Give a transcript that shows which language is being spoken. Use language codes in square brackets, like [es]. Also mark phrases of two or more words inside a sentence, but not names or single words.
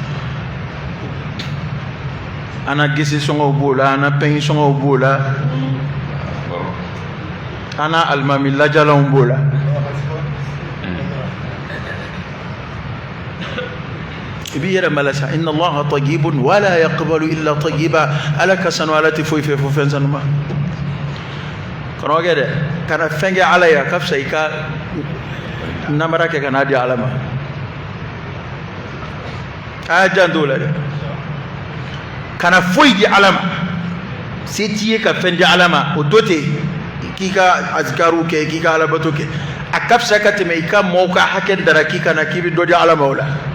[bm] ana gese sɔngɔw b'o la ana pɛn sɔngɔw b'o la ana alimami lajalanw b'o la i b'i yɛrɛ malasa [ar] إن الله طيب ولا يقبل إلا طيبا [bm] ala ka sanu ala tɛ foyi fɛ fo fɛn sanuma karamɔgɔkɛ dɛ kana fɛn kɛ ala ye a ka fisa i ka namara kɛ ka n'a di ala ma a y'a janto o la dɛ kana foyi di ala ma se t'i ye ka fɛn di ala ma o to ten k'i ka azikaru kɛ k'i ka alabato kɛ a ka fisa ka tɛmɛ i ka mɔɔw ka hakɛ dara k'i kana k'i bɛ dɔ di ala ma o la